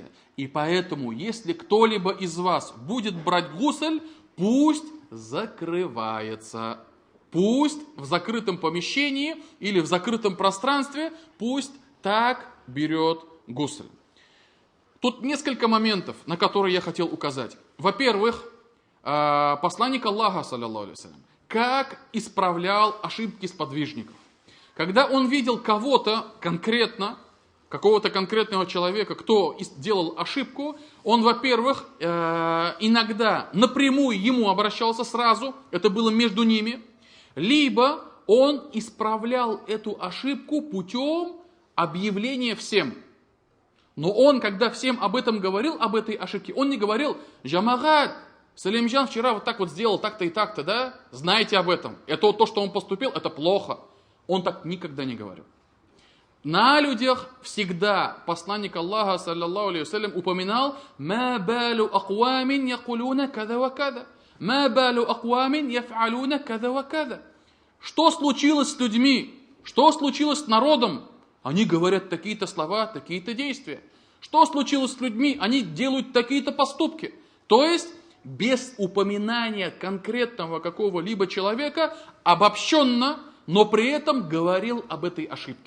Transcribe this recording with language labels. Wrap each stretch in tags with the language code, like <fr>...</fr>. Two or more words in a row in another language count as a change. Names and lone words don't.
<ru>И поэтому, если кто-либо из вас будет брать гусль, пусть закрывается. Пусть в закрытом помещении или в закрытом пространстве, пусть так берет гусль. Тут несколько моментов, на которые я хотел указать. Во-первых, посланник Аллаха,</ru> <ar>صلى الله عليه وسلم,</ar> <ru>как исправлял ошибки сподвижников. Когда он видел кого-то конкретно, какого-то конкретного человека, кто делал ошибку, он, во-первых, иногда напрямую ему обращался сразу, это было между ними, либо он исправлял эту ошибку путем объявления всем. Но он, когда всем об этом говорил, об этой ошибке, он не говорил: «Джамагат, Салимджан вчера вот так вот сделал, так-то и так-то, да? Знайте об этом. Это то, что он поступил, это плохо». Он так никогда не говорил. На людях всегда посланник Аллаха,</ru> <ar>صلى الله عليه وسلم, упоминал: «ما بال أقوام يقولون كذا وكذا ما بال أقوام يفعلون كذا وكذا».</ar> <ru>Что случилось с людьми? Что случилось с народом? Они говорят такие-то слова, такие-то действия. Что случилось с людьми? Они делают такие-то поступки. То есть, без упоминания конкретного какого-либо человека, обобщенно, но при этом говорил об этой ошибке.</ru>